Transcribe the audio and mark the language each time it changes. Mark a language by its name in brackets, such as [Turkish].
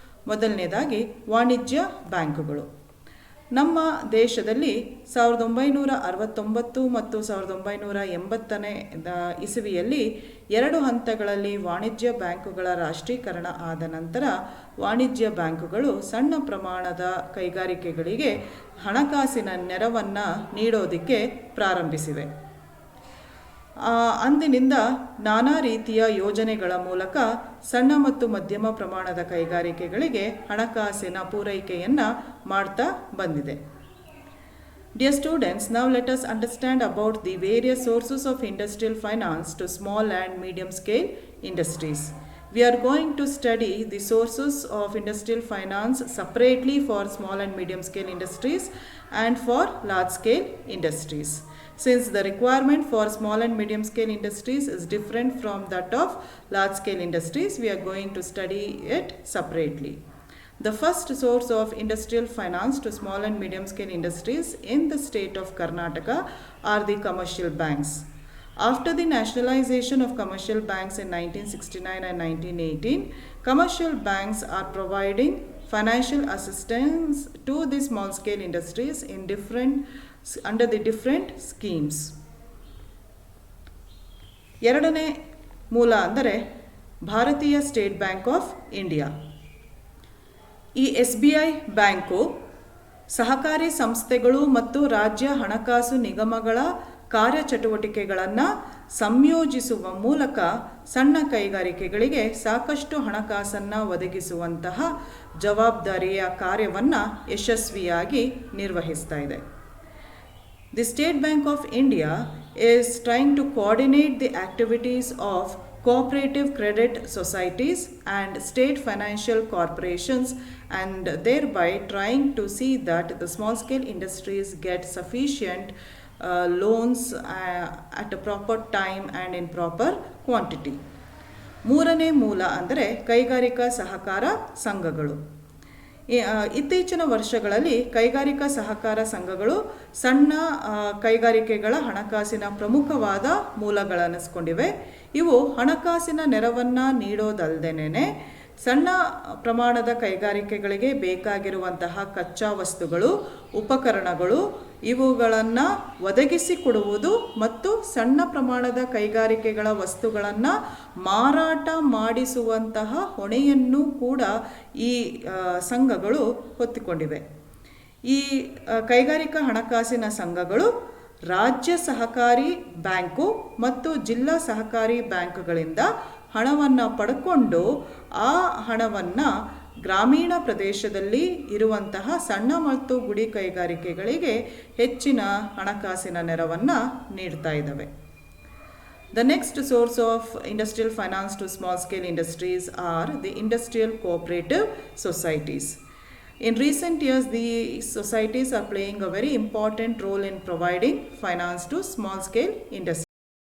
[Kannada] ಮೊದಲನೇದಾಗಿ ವಾಣಿಜ್ಯ ಬ್ಯಾಂಕುಗಳು. ನಮ್ಮ ದೇಶದಲ್ಲಿ 1969 ಮತ್ತು 1980ನೇ ಇಸವಿಯಲ್ಲಿ 2 ಹಂತಗಳಲ್ಲಿ ವಾಣಿಜ್ಯ ಬ್ಯಾಂಕುಗಳ ರಾಷ್ಟ್ರೀಕರಣ ಆದ ನಂತರ ವಾಣಿಜ್ಯ ಬ್ಯಾಂಕುಗಳು ಸಣ್ಣ ಪ್ರಮಾಣದ ಕೈಗಾರಿಕೆಗಳಿಗೆ ಹಣಕಾಸಿನ ನೆರವನ್ನು ನೀಡೋದಕ್ಕೆ ಪ್ರಾರಂಭಿಸಿವೆ. ಅಂದಿನಿಂದ ನಾನಾ ರೀತಿಯ ಯೋಜನೆಗಳ ಮೂಲಕ ಸಣ್ಣ ಮತ್ತು ಮಧ್ಯಮ ಪ್ರಮಾಣದ ಕೈಗಾರಿಕೆಗಳಿಗೆ ಹಣಕಾಸಿನ ಪೂರೈಕೆಯನ್ನು ಮಾಡ್ತಾ ಬಂದಿದೆ. [English] Dear students, now let us understand about the various sources of industrial finance to small and medium scale industries. We are going to study the sources of industrial finance separately for small and medium scale industries and for large scale industries. Since the requirement for small and medium scale industries is different from that of large scale industries, we are going to study it separately. The first source of industrial finance to small and medium scale industries in the state of Karnataka are the commercial banks. After the nationalization of commercial banks in 1969 and 1918, commercial banks are providing financial assistance to the small scale industries under the different schemes. [Kannada] ಎರಡನೇ ಮೂಲ ಅಂದರೆ ಭಾರತೀಯ state bank of India. ಈ SBI bank ಸಹಕಾರಿ ಸಂಸ್ಥೆಗಳು ಮತ್ತು ರಾಜ್ಯ ಹಣಕಾಸು ನಿಗಮಗಳ ಕಾರ್ಯಚಟುವಟಿಕೆಗಳನ್ನು ಸಂಯೋಜಿಸುವ ಮೂಲಕ ಸಣ್ಣ ಕೈಗಾರಿಕೆಗಳಿಗೆ ಸಾಕಷ್ಟು ಹಣಕಾಸನ್ನು ಒದಗಿಸುವಂತಹ ಜವಾಬ್ದಾರಿಯ ಕಾರ್ಯವನ್ನು ಯಶಸ್ವಿಯಾಗಿ ನಿರ್ವಹಿಸ್ತಾ ಇದೆ. The State Bank of India is trying to coordinate the activities of cooperative credit societies and state financial corporations and thereby trying to see that the small scale industries get sufficient loans at a proper time and in proper quantity. ಮೂರನೇ ಮೂಲ ಅಂದರೆ ಕೈಗಾರಿಕಾ ಸಹಕಾರ ಸಂಘಗಳು. ಇತ್ತೀಚಿನ ವರ್ಷಗಳಲ್ಲಿ ಕೈಗಾರಿಕಾ ಸಹಕಾರ ಸಂಘಗಳು ಸಣ್ಣ ಕೈಗಾರಿಕೆಗಳ ಹಣಕಾಸಿನ ಪ್ರಮುಖವಾದ ಮೂಲಗಳನ್ನಿಸ್ಕೊಂಡಿವೆ. ಇವು ಹಣಕಾಸಿನ ನೆರವನ್ನು ನೀಡೋದಲ್ಲದೇನೆ ಸಣ್ಣ ಪ್ರಮಾಣದ ಕೈಗಾರಿಕೆಗಳಿಗೆ ಬೇಕಾಗಿರುವಂತಹ ಕಚ್ಚಾ ವಸ್ತುಗಳು, ಉಪಕರಣಗಳು ಇವುಗಳನ್ನು ಒದಗಿಸಿಕೊಡುವುದು ಮತ್ತು ಸಣ್ಣ ಪ್ರಮಾಣದ ಕೈಗಾರಿಕೆಗಳ ವಸ್ತುಗಳನ್ನು ಮಾರಾಟ ಮಾಡಿಸುವಂತಹ ಹೊಣೆಯನ್ನು ಕೂಡ ಈ ಸಂಘಗಳು ಹೊತ್ತುಕೊಂಡಿವೆ. ಈ ಕೈಗಾರಿಕಾ ಹಣಕಾಸಿನ ಸಂಘಗಳು ರಾಜ್ಯ ಸಹಕಾರಿ ಬ್ಯಾಂಕು ಮತ್ತು ಜಿಲ್ಲಾ ಸಹಕಾರಿ ಬ್ಯಾಂಕ್ಗಳಿಂದ ಹಣವನ್ನು ಪಡ್ಕೊಂಡು ಆ ಹಣವನ್ನು ಗ್ರಾಮೀಣ ಪ್ರದೇಶದಲ್ಲಿ ಇರುವಂತಹ ಸಣ್ಣ ಮತ್ತು ಗುಡಿ ಕೈಗಾರಿಕೆಗಳಿಗೆ ಹೆಚ್ಚಿನ ಹಣಕಾಸಿನ ನೆರವನ್ನು ನೀಡ್ತಾ ಇದ್ದಾವೆ. [English] The next source of industrial finance to small scale industries are the industrial cooperative societies. In recent years, these societies are playing a very important role in providing finance to small scale industries.